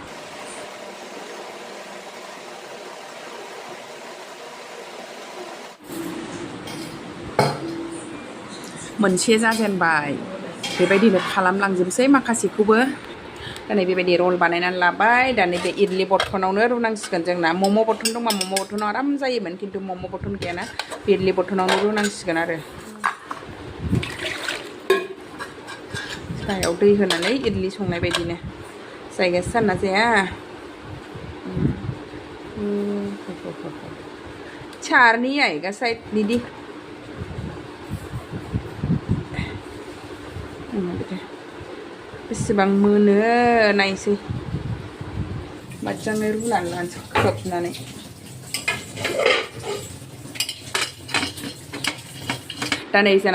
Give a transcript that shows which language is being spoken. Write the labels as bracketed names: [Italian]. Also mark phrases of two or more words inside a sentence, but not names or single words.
[Bodo] मोनसे जाजेनबाय बेबायदिनो खालामलांजोबसै माखासेखौबो दा नै बेबायदि रल बानायनानै लाबाय दा नै बे इडलि बर्थनावनो रुनांसिगोन जोंना मम' बर्थन दंबा मम' बर्थनाव आराम जायोमोन खिन्थु मम' बर्थन गैयाना बे इडलि बर्थनावनो रुनांसिगोन आरो सायाव दै होनानै इडलि संनाय बायदिनो जायगाया सानना जाया [Hindi] चारनी आएगा शायद [Bodo] दीदी बेसेबां मोनो नायसै मोजाङै रुनानै लानोसै खोबनानै दा नै जोंना